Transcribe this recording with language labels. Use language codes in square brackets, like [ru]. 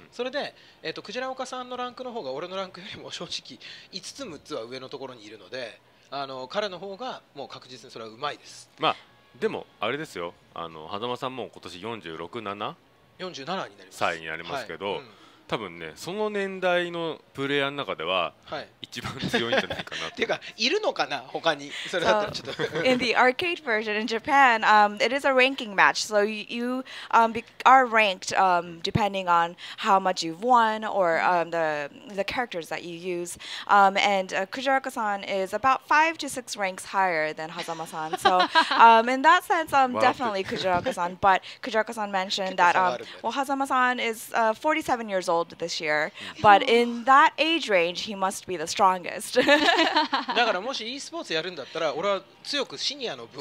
[ja] それで、クジラ岡さんのランクの方が俺のランクよりも正直5つ6つは上のところにいるので、彼の方がもう確実にそれはうまいです。でもあれですよ、狭間さんも今年46、7、 47になります。歳になりますけど、多分ねその年代のプレイヤーの中では一番強いんじゃないかなっていうかいるのかな他にそれだったらちょっと。 [en] In the arcade version in Japan, it is a ranking match, so you are ranked depending on how much you've won or the characters that you use. And Kujiraoka-san is about 5 to 6 ranks higher than Hazama-san. So in that sense, definitely Kujiraoka-san. But Kujiraoka-san mentioned that well, Hazama-san is 47 years old this year, but in that age range, he must be the strongest. [ja] だからもし e スポーツやるんだったら、俺は強くシニアの部を。